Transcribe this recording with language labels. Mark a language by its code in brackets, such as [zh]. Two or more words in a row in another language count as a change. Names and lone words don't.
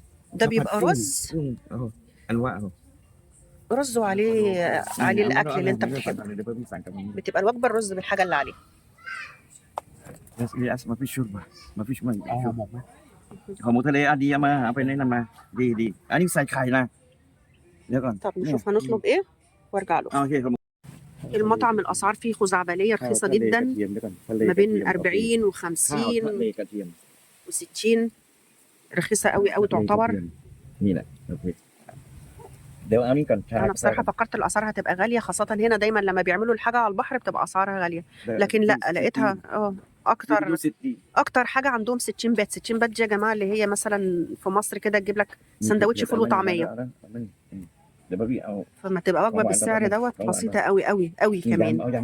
[ar] ده بيبقى رز، اهو انواع اهو. رز وعليه عليه الاكل اللي انت ده بتحبه. بيسان كمان. بتبقى الوجبه الرز بالحاجه اللي عليه. بس للاسف ما فيش شوربه، ما فيش ميه. هو مو تلي ادي ما [id] apa ini nama [th] دي อันนี้ใส่ไข่นะเดี๋ยวก่อน [ar] طب نشوف هنطلب ايه وارجع له. [th] โอเคครับ [ar] المطعم الاسعار فيه خزعبليه رخيصه جدا، ما بين 40 [th] ข้าว [ar] و50 [th] ทะเลกระเทียม [ar] و60، رخيصه قوي قوي تعتبر. [th] นี่แหละโอเคเดี๋ยวเอานี้ก่อน [ar] انا بصراحه فكرت الاسعار هتبقى غاليه، خاصه هنا دايما لما بيعملوا الحاجه على البحر بتبقى اسعارها غاليه، لكن لا لقيتها اكتر حاجه عندهم 60 بات. 60 بات دي يا جماعه اللي هي مثلا في مصر كده تجيب لك سندوتش فول وطعميه، فما تبقى وجبه بالسعر دوت بسيطه قوي قوي قوي كمان.